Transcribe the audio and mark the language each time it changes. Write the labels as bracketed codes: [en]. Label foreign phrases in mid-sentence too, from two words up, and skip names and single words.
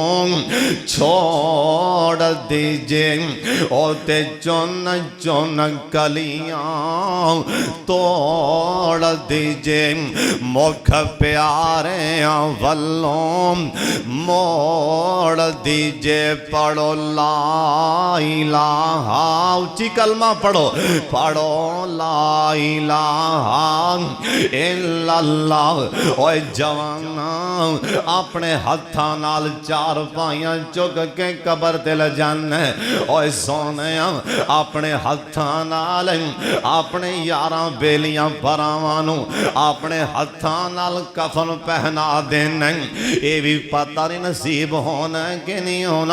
[pa] چھوڑ دیجے اوتھے چن چن کلیاں توڑ دیجے مکھ پیارے ولوں موڑ دیجے پڑھو [ar] لا إله [pa] اچی کلمہ پڑھو [ar] لا إله إلا الله. [pa] اوئے جواناں اپنے ہتھاں نال چار پائیاں چک کے قبر تے لے جانے اوئے سوہنے اپنے ہتھاں نال اپنے یاراں بیلیاں بھراواں نوں اپنے ہتھاں نال کفن پہنا دینا اے وی پتا نہیں نصیب ہونا کہ نہیں ہونا.